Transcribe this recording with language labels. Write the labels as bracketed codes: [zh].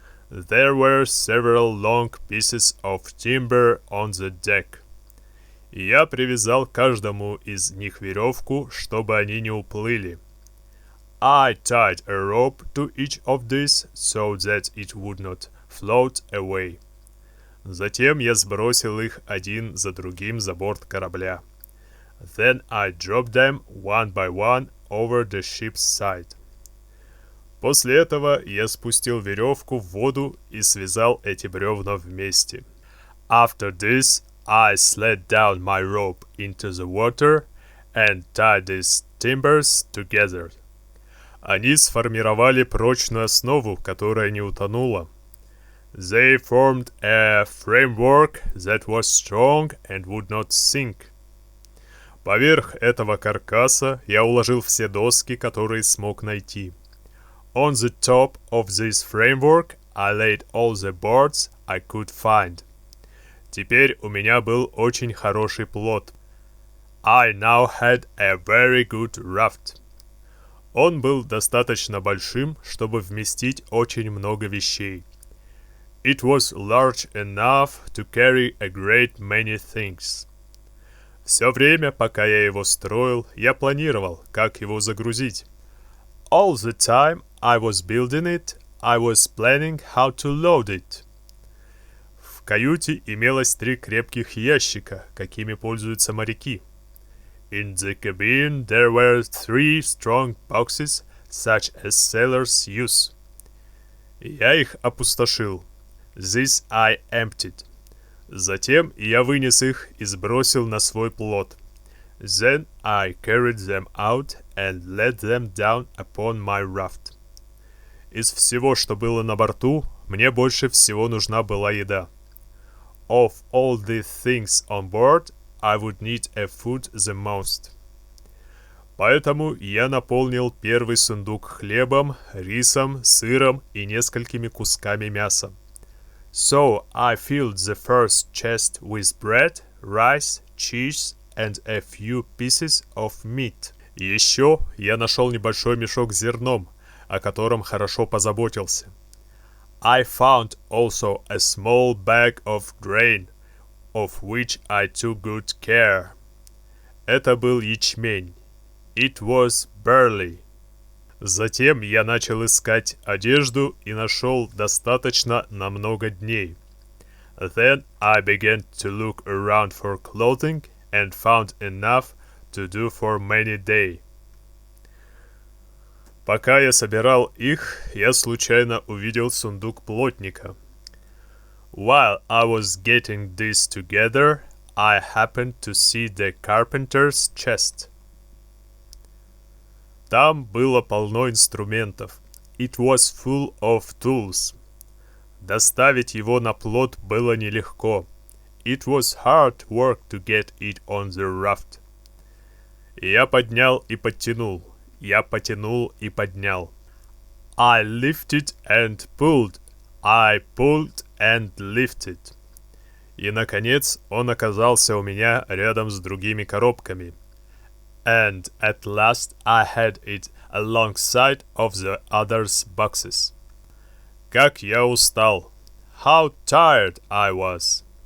[en] There were several long pieces of timber on the deck. [ru] И я привязал каждому из них веревку, чтобы они не уплыли. [en] I tied a rope to each of these so that it would not float away. [ru] Затем я сбросил их один за другим за борт корабля. [en] Then I dropped them one by one over the ship's side. [ru] После этого я спустил веревку в воду и связал эти бревна вместе. [en] After this, I slid down my rope into the water and tied these timbers together. [ru] Они сформировали прочную основу, которая не утонула. [en] They formed a framework that was strong and would not sink. [ru] Поверх этого каркаса я уложил все доски, которые смог найти. [en] On the top of this framework, I laid all the boards I could find. [ru] Теперь у меня был очень хороший плот. [en] I now had a very good raft. [ru] Он был достаточно большим, чтобы вместить очень много вещей. [en] It was large enough to carry a great many things. [ru] Все время, пока я его строил, я планировал, как его загрузить. [en] All the time I was building it, I was planning how to load it. [ru] В каюте имелось 3 крепких ящика, какими пользуются моряки. [en] In the cabin there were 3 strong boxes, such as sailors use. [ru] Я их опустошил. [en] This I emptied. [ru] Затем я вынес их и сбросил на свой плот. [en] Then I carried them out and let them down upon my raft. [ru] Из всего, что было на борту, мне больше всего нужна была еда. [en] Of all the things on board, I would need a food the most. [ru] Поэтому я наполнил первый сундук хлебом, рисом, сыром и несколькими кусками мяса. [en] So I filled the first chest with bread, rice, cheese and a few pieces of meat. [ru] Еще я нашел небольшой мешок с зерном, о котором хорошо позаботился. [en] I found also a small bag of grain, of which I took good care. [ru] Это был ячмень. [en] It was barley. [ru] Затем я начал искать одежду и нашел достаточно на много дней. [en] Then I began to look around for clothing and found enough to do for many days. [ru] Пока я собирал их, я случайно увидел сундук плотника. [en] While I was getting this together, I happened to see the carpenter's chest. [ru] Там было полно инструментов. [en] It was full of tools. [ru] Доставить его на плот было нелегко. [en] It was hard work to get it on the raft. [ru] Я поднял и подтянул. Я потянул и поднял. [en] I lifted and pulled. I pulled and lifted. [ru] И, наконец, он оказался у меня рядом с другими коробками. [en] And at last I had it alongside of the others' boxes. [ru] Как я устал. [en] How tired I was.